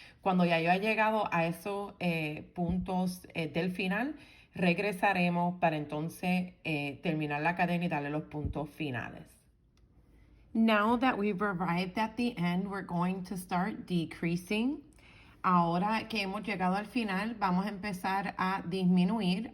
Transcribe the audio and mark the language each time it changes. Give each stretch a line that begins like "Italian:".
Spanish: Cuando ya yo haya llegado a esos puntos del final, regresaremos para entonces terminar la cadena y darle los puntos finales.
English: Now that we've arrived at the end, we're going to start decreasing.
Spanish: Ahora que hemos llegado al final, vamos a empezar a disminuir.